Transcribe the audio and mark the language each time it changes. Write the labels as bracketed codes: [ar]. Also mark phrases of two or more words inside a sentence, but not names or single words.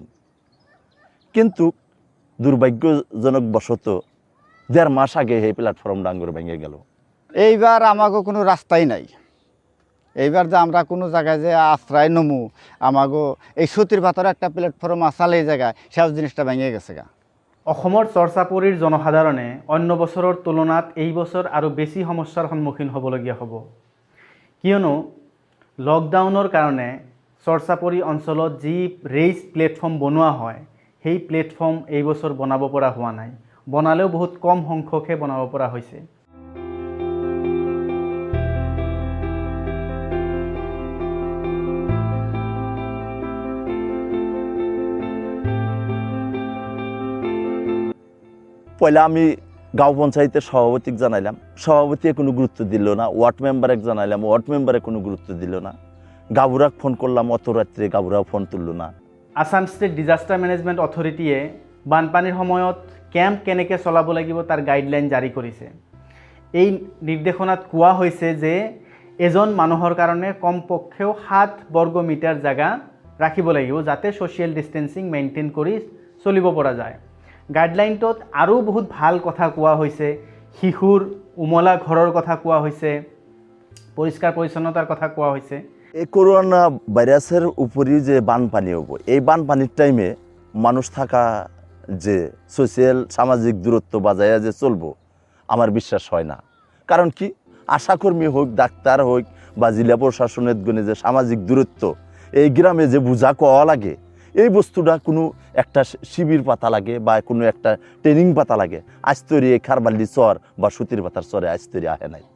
[bn] কিন্তু দুর্ভাগ্যজনক বশত 1.5 মাস আগে এই প্ল্যাটফর্ম ডাঙ্গর ভেঙে গেল। এইবার আমাকে কোনো রাস্তাই নাই, এইবার যে আমরা কোনো জায়গায় যে আশ্রয় নমু, আমাগো এই সুতির পাথরে একটা প্ল্যাটফর্ম আসালে এই জায়গায় সব জিনিসটা ভেঙে গেছে গা। [as] অসমৰ চৰ্চাপুৰীৰ জনসাধাৰণে অন্য বছৰৰ তুলনাত এই বছৰ আৰু বেছি সমস্যাৰ সন্মুখীন হ'বলগীয়া হ'ব, কিয়নো লকডাউনৰ কাৰণে চৰ্চাপুৰী অঞ্চলত যি ৰেইজ প্লেটফৰ্ম বনোৱা হয়, সেই প্লেটফৰ্ম এই বছৰ বনাব পৰা হোৱা নাই, বনালেও বহুত কম সংখ্যকহে বনাব পৰা হৈছে। [bn] পয়লা আমি গাঁও পঞ্চায়েতের সভাপতিক জানাইলাম, সভাপতিকে কোনো গুরুত্ব দিল না। ওয়ার্ড মেম্বারে জানাইলাম, ওয়ার্ড মেম্বারে কোনো গুরুত্ব দিল না। গাবুরাক ফোন করলাম, অত রাত্রে গাবুরাও ফোন তুলল না। [as] আসাম ষ্টেট ডিজাষ্টাৰ মেনেজমেণ্ট অথৰিটিয়ে বানপানীৰ সময়ত কেম্প কেনেকৈ চলাব লাগিব তাৰ গাইডলাইন জাৰি কৰিছে। এই নিৰ্দেশনাত কোৱা হৈছে যে এজন মানুহৰ কাৰণে কমপক্ষেও 7 বৰ্গ মিটাৰ জাগা ৰাখিব লাগিব, যাতে [en] social distancing maintain [as] কৰি চলিব পৰা যায়। গাইডলাইনটোত আৰু বহুত ভাল কথা কোৱা হৈছে, শিশুৰ উমলা ঘৰৰ কথা কোৱা হৈছে, পৰিষ্কাৰ পৰিচ্ছন্নতাৰ কথা কোৱা হৈছে। [bn] এই করোনা ভাইরাসের উপরই যে বানপানি হবো, এই বানপানির টাইমে মানুষ থাকা যে সোশ্যাল সামাজিক দূরত্ব বজায় যে চলবো আমার বিশ্বাস হয় না। কারণ কি, আশাকর্মী হোক, ডাক্তার হোক বা জেলা প্রশাসনের গুণে যে সামাজিক দূরত্ব এই গ্রামে যে বুঝা কওয়া লাগে, এই বস্তুটা কোনো একটা শিবির পাতা লাগে বা কোনো একটা ট্রেনিং পাতা লাগে, আজ তৈরি এই খারবাল্লি চর বা সুতির পাতার চরে আজ তৈরি আহে নাই।